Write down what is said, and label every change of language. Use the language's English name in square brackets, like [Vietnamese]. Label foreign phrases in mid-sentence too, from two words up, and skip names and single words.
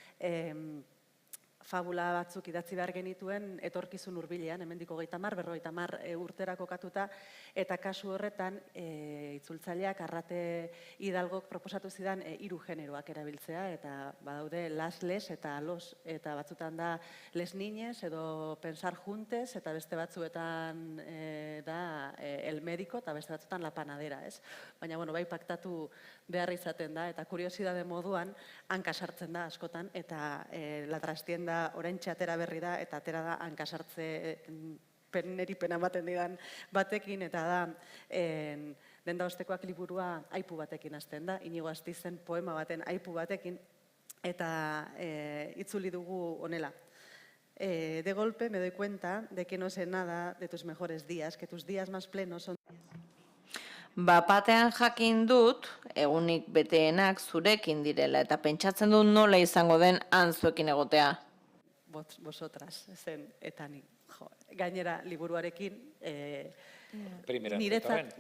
[Basque] fabula batzuk idatzi behar genituen etorkizun hurbilean, hemendik 50 urtera kokatuta, eta kasu horretan itzultzaileak Arrate Hidalgok proposatu zidan 3 generoak erabiltzea, eta badaude las eta los, eta batzutan da [Spanish] les niñes [Basque] edo [Spanish] pensar juntes, [Basque] eta beste batzuetan da [Spanish] el médico, [Basque] eta beste batzuetan [Spanish] la panadera, [Basque] ez? Baina, bai paktatu behar izaten da, eta kuriosidade moduan hanka sartzen da askotan, eta la trastienda oraintxe atera berri da, eta atera da hanka sartze neri pena ematen didan batekin, eta da Denda Ostekoak liburua aipu batekin hasten da, Inigo Astizen poema baten aipu batekin, eta itzuli dugu honela. [Spanish] De golpe me doy cuenta de que no sé nada de tus mejores días, que tus días más plenos son... [Basque] Bapatean jakin dut, egunik beteenak zurekin direla, eta pentsatzen dut nola izango den zuekin egotea. Vosotras, zen, eta nik. Gainera, liburuarekin, Niretzat